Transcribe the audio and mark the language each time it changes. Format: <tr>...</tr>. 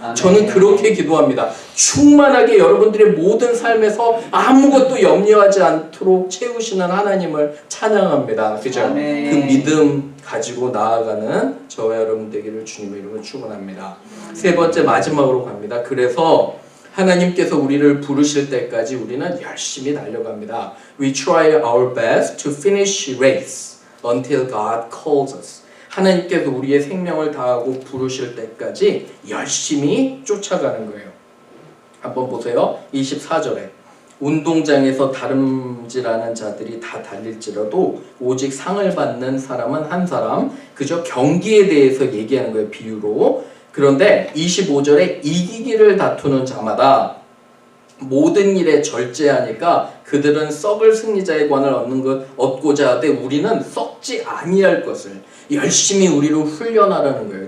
<ko>저는 그렇게 기도합니다. 충만하게 여러분들의 모든 삶에서 아무것도 염려하지 않도록 채우시는 하나님을 찬양합니다. 그죠? 그 믿음 가지고 나아가는 저와 여러분 되기를 주님의 이름으로 축원합니다. 세 번째 마지막으로 갑니다. 그래서 하나님께서 우리를 부르실 때까지 우리는 열심히 달려갑니다.</ko> <en>We try our best to finish race until God calls us.</en> <ko>하나님께서 우리의 생명을 다하고 부르실 때까지 열심히 쫓아가는 거예요. 한번 보세요. 24절에 운동장에서 다름질하는 자들이 다 달릴지라도 오직 상을 받는 사람은 한 사람. 그저 경기에 대해서 얘기하는 거예요. 비유로. 그런데 25절에 이기기를 다투는 자마다 모든 일에 절제하니까 그들은 썩을 승리자의 관을 얻고자 하되 우리는 썩지 아니할 것을 열심히 우리로 훈련하라는 거예요.</ko>